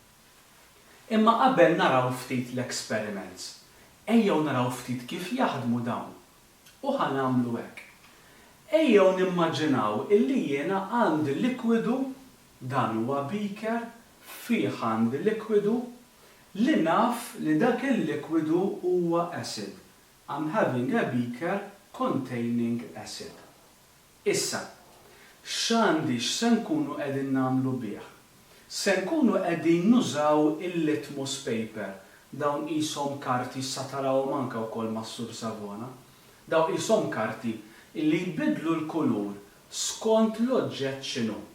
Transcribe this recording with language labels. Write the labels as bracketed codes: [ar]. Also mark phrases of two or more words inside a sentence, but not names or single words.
[mt] Imma qabel naraw ftit l-experiments, ejjew naraw ftit kif jaħdmu dawn. U ħanamlu hekk. Ejjew nimmaġinaw illi jiena għandi likwidu dan huwa beaker fih għandi likwidu li naf li dak il-likwidu huwa acid. [en] I'm having a beaker containing acid. [mt] Issa, x'għandi x'se nkunu qegħdin nagħmlu bih? Se nkunu qegħdin nużaw il- [en] litmus paper. [mt] Dawn qishom karti issa tarawhom anke wkoll mas-Sur Savona. Dawn qishom karti li jbidlu l-kulur skont l-oġġett x'inhu.